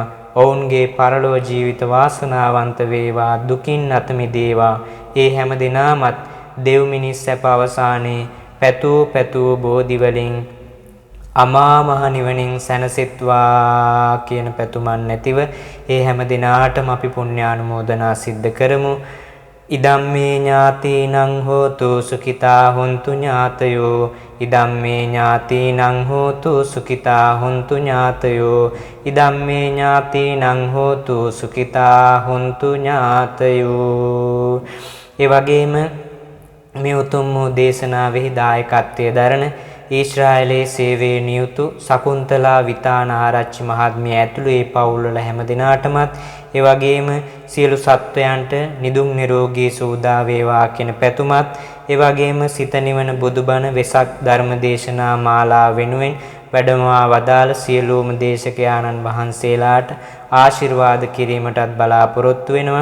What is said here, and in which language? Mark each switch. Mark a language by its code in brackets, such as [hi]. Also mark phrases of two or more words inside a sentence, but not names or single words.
[si] ඔවුන්ගේ පරලොව ජීවිත වාසනාවන්ත වේවා, දුකින් අත මිදේවා. ඒ හැම දිනාමත් දෙව් මිනිස් සැප අවසානයේ පැතූ බෝධි වලින් අමා මහ නිවනින් සැනසෙත්වා කියන පැතුමන් නැතිව ඒ හැම දිනාටම අපි පුණ්‍යානුමෝදනා සිද්ධ කරමු. [pi] ඉදම්මේ ඥාතීනං හෝතු සුඛිතා හොන්තු ඥාතයෝ, ඉදම්මේ ඥාතීනං හෝතු සුඛිතා හොන්තු ඥාතයෝ, ඉදම්මේ ඥාතීනං හෝතු සුඛිතා හොන්තු ඥාතයෝ. [si] ඒ වගේම මේ උතුම් වූ දේශනාවෙහි දායකත්වයේ දරන ඊශ්‍රායලයේ සේවයේ නියුතු සකුන්තලා විතානාරච්චි මහත්මිය ඇතුළු ඒ පවුල්වල හැම දිනාටමත් ඒ වගේම සියලු සත්වයන්ට නිදුක් නිරෝගී සුවදා වේවා කියන පැතුමත්, ඒ වගේම සිත නිවන බුදුබණ වෙසක් ධර්ම දේශනා මාලාව වෙනුවෙන් වැඩමවා වදාළ සියලුම දේශකයාණන් වහන්සේලාට ආශිර්වාද කිරීමටත් බලාපොරොත්තු වෙනවා.